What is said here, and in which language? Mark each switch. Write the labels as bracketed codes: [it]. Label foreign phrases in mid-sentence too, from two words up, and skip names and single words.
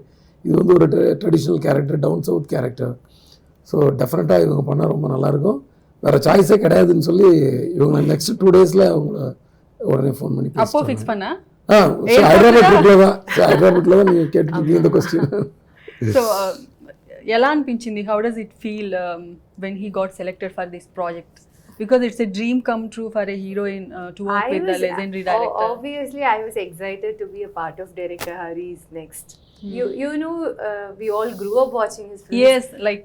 [ta] இது வந்து ஒரு [en] traditional character, down south character. so definitely [ta] இவங்க பண்ணால் ரொம்ப நல்லாயிருக்கும், வேறு சாய்ஸே கிடையாதுன்னு சொல்லி இவங்க [en] next 2 days [ta] அவங்கள உடனே ஃபோன் பண்ணி அப்போ ஃபிக்ஸ் பண்ணா? ஹைதராபாத்தில் தான் நீங்கள் கேட்டுருக்கீங்க இந்த கொஸ்டின். [te] So ఎలా అనిపించింది? [en] How does it feel when he got selected for this project? Because it's a dream come true for a heroine to work with the legendary director. Obviously, I was excited to be a part of director Hari's next. You know, we all grew up watching his films. Yes, like